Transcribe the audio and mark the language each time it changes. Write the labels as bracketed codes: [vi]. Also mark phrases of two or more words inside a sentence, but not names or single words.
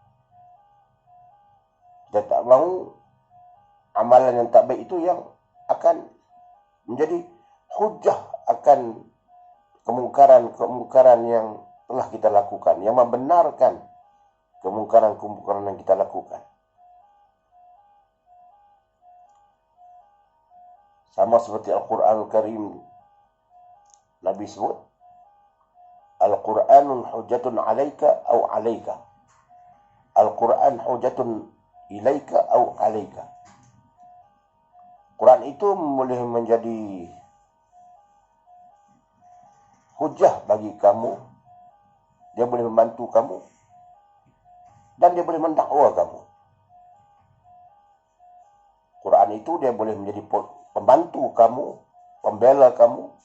[ms] Kita tak mahu amalan yang tak baik itu yang akan menjadi hujah akan kemungkaran-kemungkaran yang telah kita lakukan, yang membenarkan kemungkaran-kemungkaran yang kita lakukan. Sama seperti Al-Quranul Karim, Nabi sebut, [ar] القرآن حجة عليك أو عليك. القرآن حجة إليك أو عليك. [ms] Quran itu boleh menjadi hujah bagi kamu. Dia boleh membantu kamu. Dan dia boleh mendakwa kamu. Quran itu dia boleh menjadi pembantu kamu, pembela kamu.